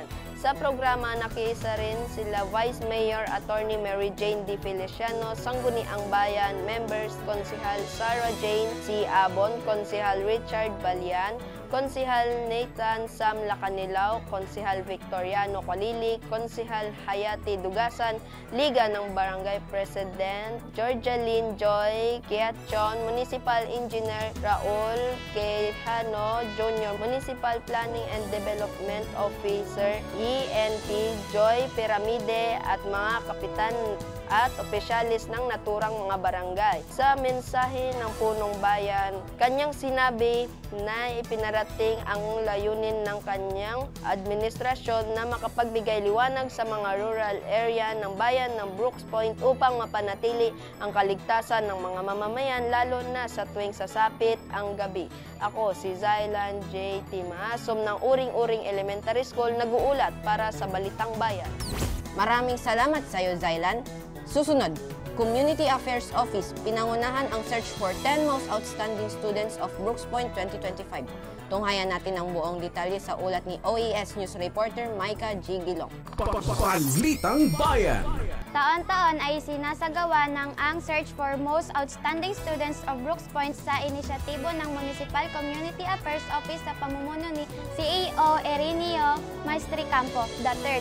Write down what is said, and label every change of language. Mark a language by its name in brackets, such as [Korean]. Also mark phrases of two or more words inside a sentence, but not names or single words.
[Filipino] Sa programa, nakiisa rin sila Vice Mayor Attorney Mary Jane D. Feliciano, Sangguniang Bayan, Members, Konsihal Sarah Jane C. Abon, Konsihal Richard Balian, Konsihal Nathan Sam Lacanilao, Konsihal Victoriano Qualilik, Konsihal Hayati Dugasan, Liga ng Barangay President Georgialine Joy Quiachon, Municipal Engineer Raul Quijano Jr., Municipal Planning and Development Officer ENP Joy Piramide at mga kapitan at opisyalis ng naturang mga barangay. Sa mensahe ng punong bayan, kanyang sinabi na ipinarating ang layunin ng kanyang administrasyon na makapagbigay liwanag sa mga [English] rural area [Filipino] ng bayan ng Brooks Point upang mapanatili ang kaligtasan ng mga mamamayan lalo na sa tuwing sasapit ang gabi. Ako si Zylan J. T. Maasom ng Uring-Uring Elementary School, nag-uulat para sa Balitang Bayan. Maraming salamat sa iyo, Zylan. Susunod, Community Affairs Office, pinangunahan ang search for 10 most outstanding students of Brooks Point 2025. Tunghayan natin ang buong detalye sa ulat ni OAS News reporter Micah G. Gilong. Balitang Bayan. Taon-taon ay sinasagawa ng ang Search for Most Outstanding Students of Brooks Point sa inisyatibo ng Municipal Community Affairs Office sa pamumuno ni CEO Erinio Maestricampo III.